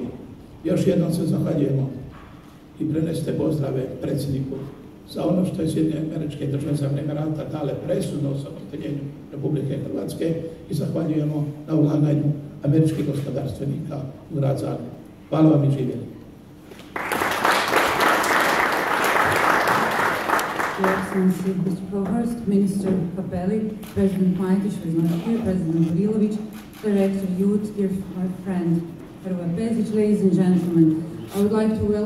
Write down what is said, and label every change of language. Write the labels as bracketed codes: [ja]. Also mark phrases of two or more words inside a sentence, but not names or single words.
[hr] Još jednom se zahvaljujemo i prenesite pozdrave predsjedniku za ono što je Sjedinjene Američke Države za vrijeme rata dale presudno osamostaljenju Republike Hrvatske i zahvaljujemo na ulaganju američkih gospodarstvenika u grad Zagreb. Hvala vam i živjeli. [en] Your Excellency, Mr. Provost, Minister Capelli, President Majdić, who is not here, President Burilović, Director Youth, dear my friend Hrvoje Pezić, ladies and gentlemen, I would like to welcome